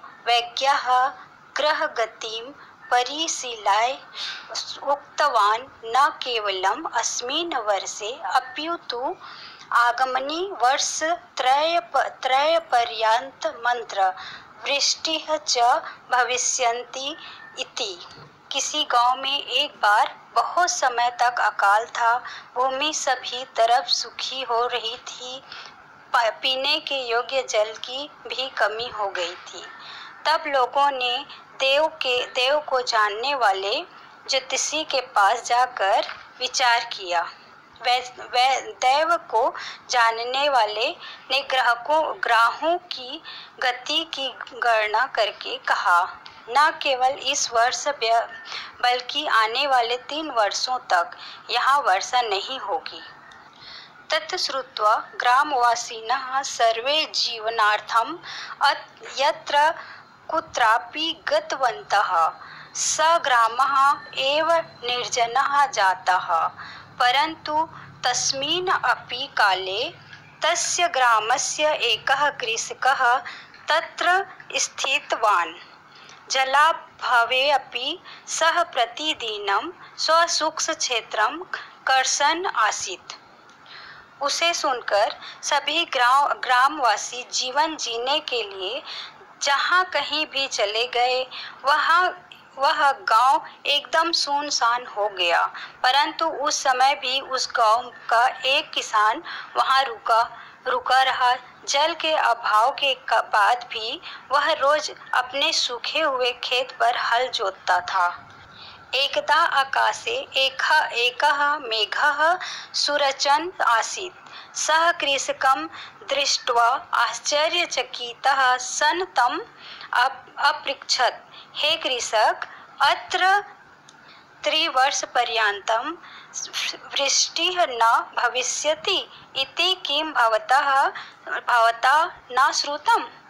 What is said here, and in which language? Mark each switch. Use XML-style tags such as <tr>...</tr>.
<sa>वैज्ञः ग्रहगतिं परिशील्य उक्तवान्, न केवलम् अस्मिन् वर्षे अपितु आगामिनि वर्षत्रयपर्यन्तमत्र वृष्टिः च भविष्यन्ति इति।</sa> <hi>किसी गांव में एक बार बहुत समय तक अकाल था। भूमि सभी तरफ सूखी हो रही थी। पीने के योग्य जल की भी कमी हो गई थी। तब लोगों ने देव को जानने वाले ज्योतिषी के पास जाकर विचार किया। देव को जानने वाले ने ग्रहों की गति की गणना करके कहा, न केवल इस वर्ष बल्कि आने वाले 3 वर्षों तक यहाँ वर्षा नहीं होगी।</hi> <sa>तत् श्रुत्वा ग्रामवासिनः सर्वे जीवनार्थं यत्र कुत्रापि गतवन्तः। स ग्रामः एव निर्जनः जातः। परन्तु तस्मिन् अपि काले तस्य ग्रामस्य एकः कृषकः तत्र स्थितवान्। जलाभावे अपि सः प्रतिदिनं स्वसुक्षेत्रं कर्षन् आसीत्।</sa> <hi>उसे सुनकर सभी ग्रामवासी जीवन जीने के लिए जहाँ कहीं भी चले गए। वह गांव एकदम सुनसान हो गया। परंतु उस समय भी उस गांव का एक किसान वहाँ रुका रहा। जल के अभाव के बाद भी वह रोज अपने सूखे हुए खेत पर हल जोतता था।</hi> <sa>एकदा आकाशे एकः मेघः सुरचन् आसीत्। सः कृषकं दृष्ट्वा आश्चर्यचकितः सन् तम् अपृच्छत्, हे कृषक, अत्र 3 वर्षपर्यन्तं वृष्टिः न भविष्यति इति किं भवता न श्रुतम्?</sa>